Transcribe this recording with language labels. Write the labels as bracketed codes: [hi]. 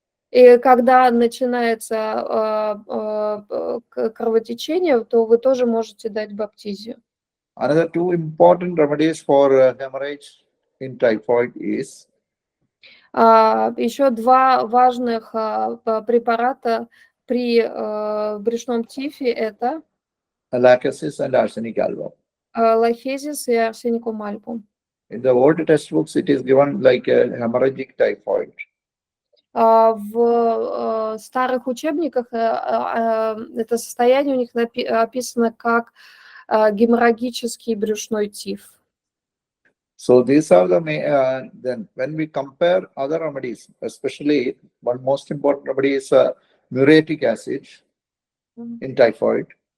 [ru] И когда начинается кровотечение, то вы тоже можете дать баптизию. [en] Another 2 important remedies for hemorrhage in typhoid is [ru] Еще 2 важных препарата при брюшном тифе – это [en] lachesis and arsenic album. [ru] лахезис и арсеникум альбум. [en] In the old textbooks, it is given like a hemorrhagic typhoid. [ru] В старых учебниках это состояние у них описано как геморрагический брюшной тиф. [en] So these are the then when we compare other remedies, especially one most important remedy is muriatic acid in typhoid.